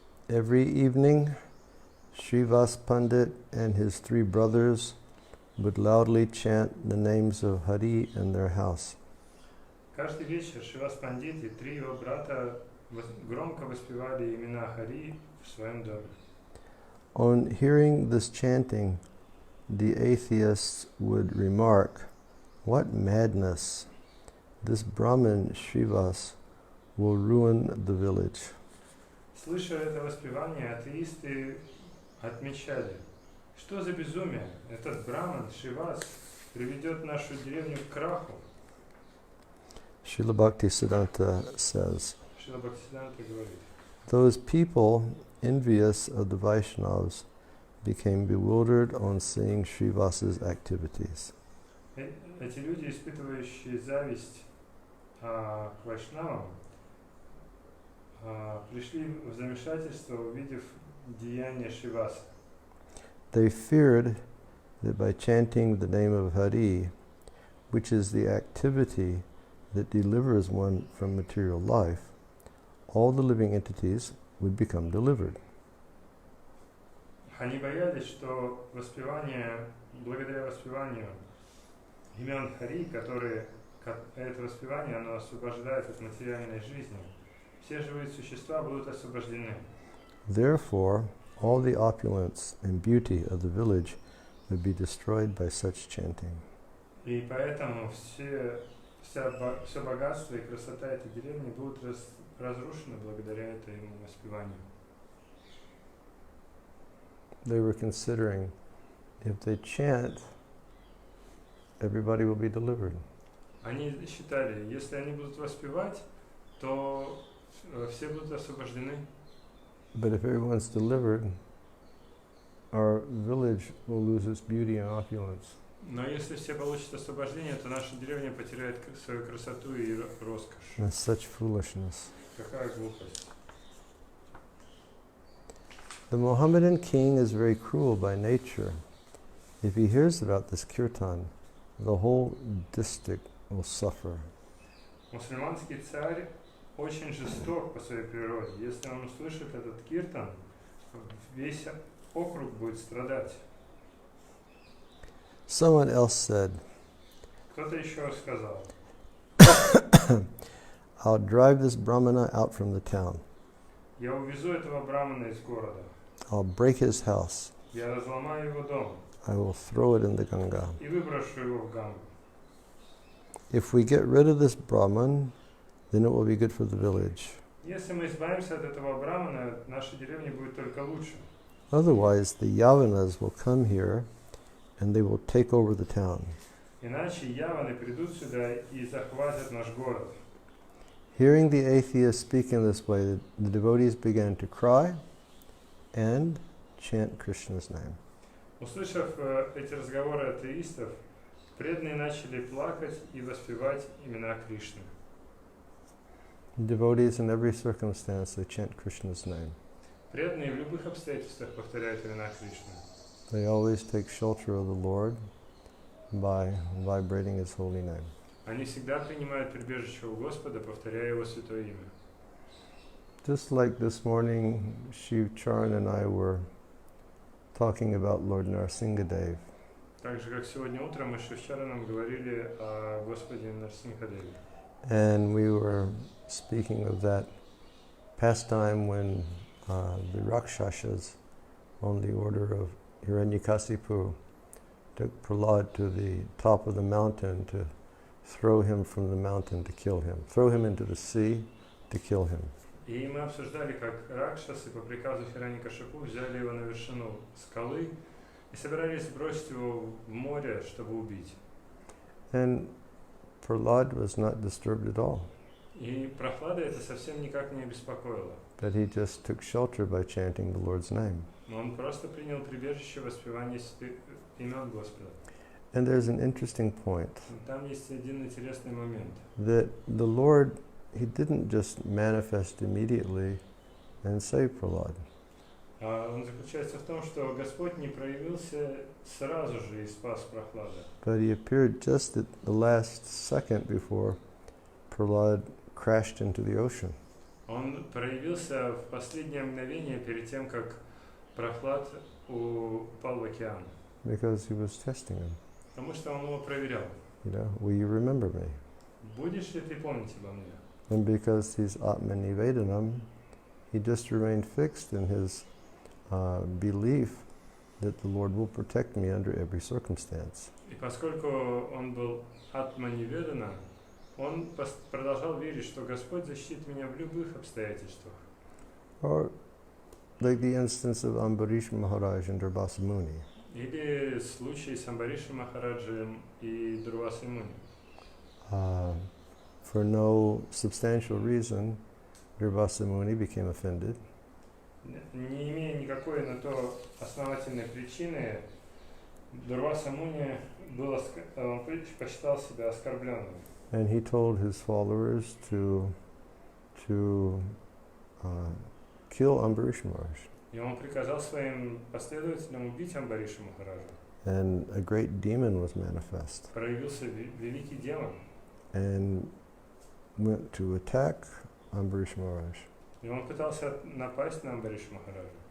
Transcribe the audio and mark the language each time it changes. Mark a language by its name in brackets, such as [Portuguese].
[English] Every evening, Srivas Pandit and his three brothers would loudly chant the names of Hari in their house. [Russian] Каждый вечер Шривас Пандит и три его брата громко воспевали имена Хари в своем доме. [English] On hearing this chanting, the atheists would remark, "What madness! This Brahmin Srivas will ruin the village." [Russian] Слыша это воспевание, атеисты отмечали, что за безумие, этот браман Шривас приведет нашу деревню к краху. [English] Srila Bhaktisiddhanta says, [Russian] Шрила Бхактисиддханта говорит, [English] those people envious of the Vaishnavas became bewildered on seeing Srivas's activities. [Russian] эти люди, испытывающие зависть к вайшнавам, пришли в замешательство, увидев деяния Шриваса. [English] They feared that by chanting the name of Hari, which is the activity that delivers one from material life, all the living entities would become delivered. [Russian] Они боялись, что благодаря воспеванию имен Хари, это воспевание, оно освобождает от материальной жизни, все живые существа будут освобождены. [English] Therefore, all the opulence and beauty of the village would be destroyed by such chanting. [Russian] И поэтому все богатство и красота этой деревни будут разрушены благодаря этому воспеванию. [English] They were considering, if they chant, everybody will be delivered. [Russian] Они считали, если они будут воспевать, то все будут освобождены. [English] But if everyone's delivered, our village will lose its beauty and opulence. [Russian] Но если все получат освобождение, то наша деревня потеряет свою красоту и роскошь. [English] That's such foolishness. [Russian] Какая глупость. [English] The Mohammedan king is very cruel by nature. If he hears about this kirtan, the whole district will suffer. [Russian] Мусульманский царь очень жесток по своей природе. Если он услышит этот киртан, весь округ будет страдать. [English] Someone else said, [Russian] Кто-то еще сказал, [English] I'll drive this brahmana out from the town. [Russian] я увезу этого брамана из города. [English] I'll break his house. [Russian] Я разломаю его дом [English] I will throw it in the Ganga. [Russian] и выброшу его в Гангу. [English] If we get rid of this Brahman, then it will be good for the village. [Russian] Если мы избавимся от этого брамана, наша деревня будет только лучше. [English] Otherwise, the Yavanas will come here and they will take over the town. [Russian] Иначе яваны придут сюда и захватят наш город. [English] Hearing the atheists speak in this way, the devotees began to cry and chant Krishna's name. [Russian] Услышав эти разговоры атеистов, преданные начали плакать и воспевать имена Кришны. [English] Devotees in every circumstance, they chant Krishna's name. [Russian] Преданные в любых обстоятельствах повторяют имена Кришны. [English] They always take shelter of the Lord by vibrating His holy name. [Russian] Они всегда принимают прибежище у Господа, повторяя Его святое имя. [English] Just like this morning, Shiv Charan and I were talking about Lord Narasimhadev. [Russian] Так же, как сегодня утром мы с Шивчараном говорили о Господе Нарсимхадеве. [English] And we were speaking of that pastime when the Rakshasas, on the order of Hiranyakasipu, took Prahlad to the top of the mountain to throw him from the mountain to kill him, throw him into the sea to kill him. [Russian] И мы обсуждали, как Ракшасы по приказу Хираньякашипу взяли его на вершину скалы и собирались бросить его в море, чтобы убить. [English] And Prahlad was not disturbed at all. [Russian] И Прохлада это совсем никак не обеспокоило. [English] But he just took shelter by chanting the Lord's name. [Russian] Но он просто принял прибежище в воспевании имен Господа. [English] And there's an interesting point. [Russian] Там есть один интересный момент. [English] That the Lord, He didn't just manifest immediately and save Prahlad. [Russian] Он заключается в том, что Господь не проявился сразу же и спас Прохлада. [English] But He appeared just at the last second before Prahlad crashed into the ocean. [Russian] Он проявился в последнее мгновение перед тем, как Прохлад упал в океан. [English] Because He was testing him. [Russian] Потому что он его проверял. [English] You know, will you remember me? [Russian] Будешь ли ты помнить обо мне? [English] And because He's Atmanivedanam, He just remained fixed in His belief that the Lord will protect me under every circumstance. [Russian] И поскольку он был Атманиведана, он продолжал верить, что Господь защитит меня в любых обстоятельствах. [English] Or like the instance of Ambarish Maharaj and Durvasa Muni. [Russian] Или случай с Амбаришем Махараджем и Дурвасой Муни. [English] For no substantial reason, Durvasa Muni became offended. [Russian] Не имея никакой на то основательной причины, Дурваса Муни он посчитал себя оскорбленным. [English] And he told his followers to kill Ambarish Maharaj. [Russian] И он приказал своим последователям убить Амбариша Махараджа. [English] And a great demon was manifest. [Russian] Проявился великий демон. [English] And went to attack Ambarish Maharaj. [Russian] И он пытался напасть на Амбариша Махараджа.